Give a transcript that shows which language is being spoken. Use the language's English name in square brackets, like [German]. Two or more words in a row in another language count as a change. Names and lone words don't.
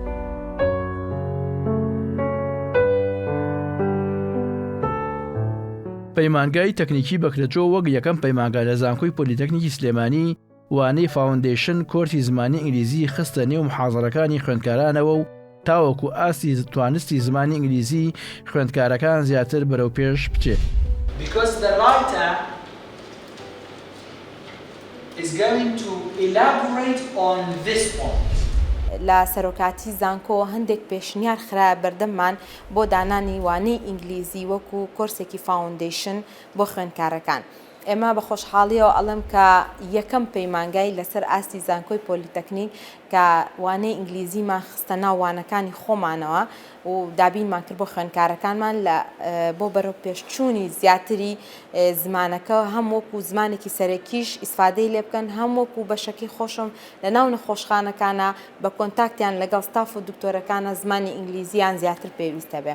[Central Kurdish] پەیمانگای تەکنیکی بەکرێتەوە وەک یەکەم پەیمانگا لە زانکۆی پۆلیتەکنیکی سلێمانی وانەی [English] foundation course [Central Kurdish] زمانی ئینگلیزی خستە نێو محازەرەکانی خوێندکارانەوە و تاوەکو ئاستی توانستی زمانی ئینگلیزی خوێندکارەکان زیاتر بەرەو پێش بچێت. [English] Because the writer is going to elaborate on this point. [Central Kurdish] لە سەرۆکاتی زانکۆ هەندێک پێشنیار خراپ بەردەممان بۆ دانانی وانەی ئینگلیزی وەکو [English] course foundation [Central Kurdish] بۆ خوێندکارەکان. ئێمە بە خۆشحاڵیەوە ئەڵم کە یەکەم پەیمانگای لەسەر ئاستی زانکۆی پۆلیتەکنیک کە وانەی ئینگلیزیمان خستە ناو وانەکانی خۆمانەوە و دابینمان کرد بۆ خوێندکارەکانمان لە بۆ بەرەو پێشچوونی زیاتری زمانەکە هەم وەکو زمانێکی سەرەکیش ئیسفادەی لێ بکەن هەم وەکو بەشەکەی خۆشم لە ناو نەخۆشخانەکانە بە کۆنتاکتیان لەگەڵ ستاف و دکتۆرەکانە زمانی ئینگلیزیان زیاتر پێویستە بێ.